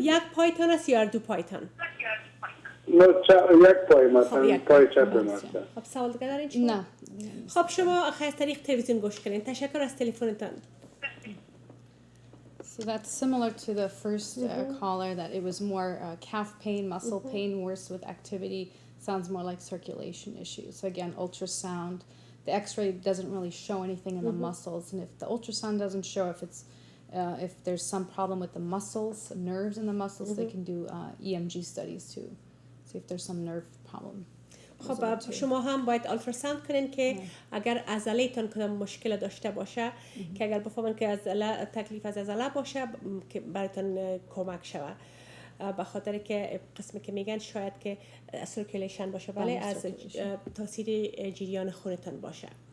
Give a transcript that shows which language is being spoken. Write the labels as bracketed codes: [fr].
[fa] یک پایتان است یا دو پایتان؟ یک پای مثلا پای چپ مثلا. خب سوال دیگه دارین شما؟ نه. خب شما از طریق تلویزیون گوش کنین. تشکر از تلفنتان. [en] So that's similar to the first caller, that it was more calf pain, muscle pain, worse with activity. Sounds more like circulation issues. So again, ultrasound. The X-ray doesn't really show anything in the muscles, and if the ultrasound doesn't show if there's some problem with the muscles, nerves in the muscles, they can do EMG studies to see if there's some nerve problem. [fa] خب شما هم باید آلتراساوند کنین که اگر عضله‌تان کدام مشکل داشته باشه که اگر بفهمن که عضله تکلیف از عضله باشه که براتون کمک شوه، به خاطر که قسمی که میگن شاید که سرکولیشن باشه، ولی از تاثیر جریان خونتان باشه.